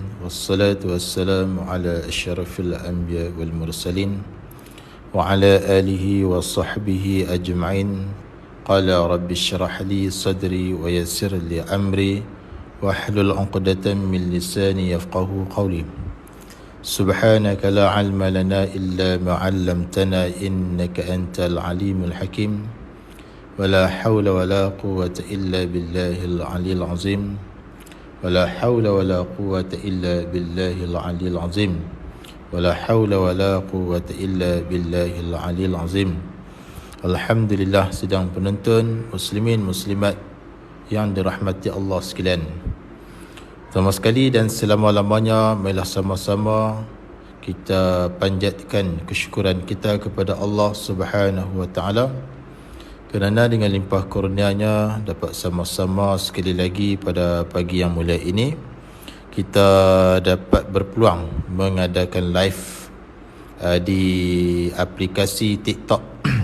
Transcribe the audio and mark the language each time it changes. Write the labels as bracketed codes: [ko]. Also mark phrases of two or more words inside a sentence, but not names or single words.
[ar] والصلاة والسلام على أشرف الأنبياء والمرسلين وعلى آله وصحبه أجمعين. قال رب اشرح لي صدري ويسر لي أمري واحلل عقدة من لساني يفقهوا قولي. سبحانك لا علم لنا إلا ما علمتنا إنك أنت العليم الحكيم. ولا حول ولا قوة إلا بالله العلي العظيم. ولا حول ولا قوة إلا بالله العلي العظيم. ولا حول ولا قوة إلا بالله العلي العظيم. [ms] Alhamdulillah, sidang penonton muslimin muslimat yang dirahmati Allah sekalian. Pertama sekali dan selama-lamanya, marilah sama-sama kita panjatkan kesyukuran kita kepada Allah [ar] سبحانه وتعالى [ms] kerana dengan limpah kurnia-Nya dapat sama-sama sekali lagi pada pagi yang mulia ini kita dapat berpeluang mengadakan live di aplikasi TikTok.